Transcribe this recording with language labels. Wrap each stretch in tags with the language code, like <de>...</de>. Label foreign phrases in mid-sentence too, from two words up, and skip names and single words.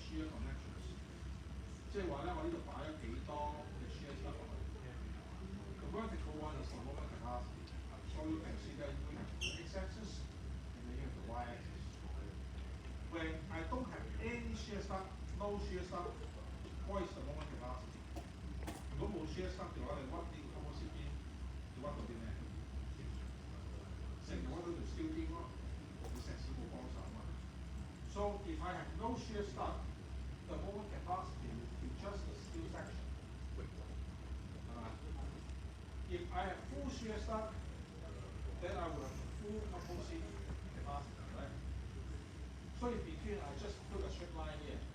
<yue>connections，即係話咧，我呢度擺咗幾多嘅</yue> <en>shear stuff</en> <yue>落去。</yue> <en>The vertical one is the moment capacity. So you can see that you have the x-axis and then you have the y-axis. When I don't have any shear stuff, no shear stuff, what is the moment capacity?</en> <yue>如果冇</yue> <en>shear stuff</en> <yue>嘅話，你屈呢個</yue> <en>composite beam，</en> <yue>你屈到啲咩？成日屈到條 steel beam 咯，你石屎冇幫手嘛。</yue> <en>So if I have no shear stuff, the moment capacity will be just the steel section. If I have full shear stuff, then I will have a full composite capacity, right? So in between, I just put a straight line here.</en>